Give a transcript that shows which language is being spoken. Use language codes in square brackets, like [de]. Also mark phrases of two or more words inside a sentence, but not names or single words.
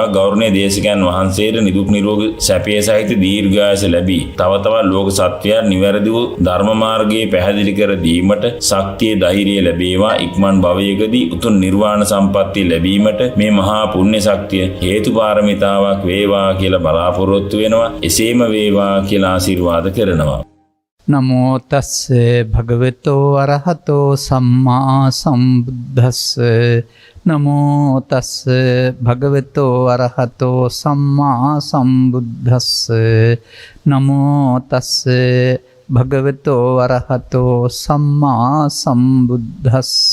[si] ගෞරවනීය දේශකයන් වහන්සේට නිදුක් නිරෝගී සැපය සහිත දීර්ඝායස ලැබී තව තවත් ලෝක සත්වයන් නිවැරදි වූ ධර්ම මාර්ගයේ පැහැදිලි කර දීමට ශක්තිය ධෛර්යය ලැබේවා. ඉක්මන් භවයකදී උතුම් නිර්වාණ සම්පත්තිය ලැබීමට මේ මහා පුණ්‍ය ශක්තිය හේතු පාරමිතාවක් වේවා කියලා බලාපොරොත්තු වෙනවා. එසේම වේවා කියලා ආශිර්වාද කරනවා. [pi] නමෝ තස්ස භගවතෝ අරහතෝ සම්මා සම්බුද්දස්ස නමෝ තස්ස භගවතෝ අරහතෝ සම්මා සම්බුද්දස්ස නමෝ තස්ස භගවතෝ අරහතෝ සම්මා සම්බුද්දස්ස